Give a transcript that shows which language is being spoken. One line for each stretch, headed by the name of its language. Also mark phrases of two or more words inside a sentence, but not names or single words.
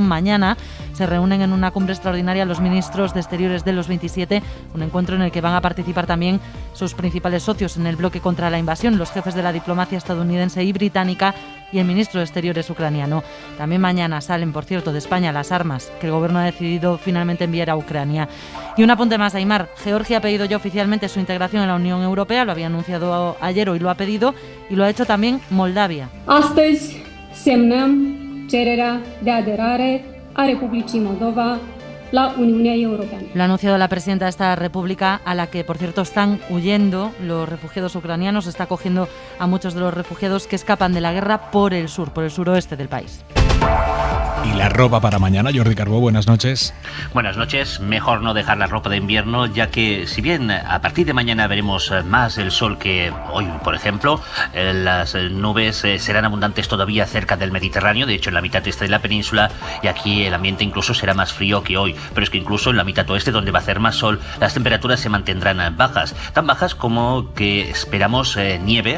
Spanish: Mañana se reúnen en una cumbre extraordinaria los ministros de Exteriores de los 27, un encuentro en el que van a participar también sus principales socios en el bloque contra la invasión, los jefes de la diplomacia estadounidense y británica y el ministro de Exteriores ucraniano. También mañana salen, por cierto, de España las armas que el gobierno ha decidido finalmente enviar a Ucrania. Y un apunte más, Aymar. Georgia ha pedido ya oficialmente su integración en la Unión Europea, lo había anunciado ayer, hoy lo ha pedido, y lo ha hecho también Moldavia.
Romanian: Astăzi semnăm cererea de aderare a Republicii Moldova la Uniunea Europeană.
Spanish: Lo ha anunciado la presidenta de esta república, a la que, por cierto, están huyendo los refugiados ucranianos. Está acogiendo a muchos de los refugiados que escapan de la guerra por el sur, por el suroeste del país. Y la ropa para mañana, Jordi Carbó, buenas noches. Buenas noches. Mejor no dejar la ropa de invierno, ya que si bien a partir de mañana veremos más el sol que hoy, por ejemplo, las nubes serán abundantes todavía cerca del Mediterráneo, de hecho en la mitad este de la península, y aquí el ambiente incluso será más frío que hoy, pero es que incluso en la mitad oeste, donde va a hacer más sol, las temperaturas se mantendrán bajas, tan bajas como que esperamos nieve.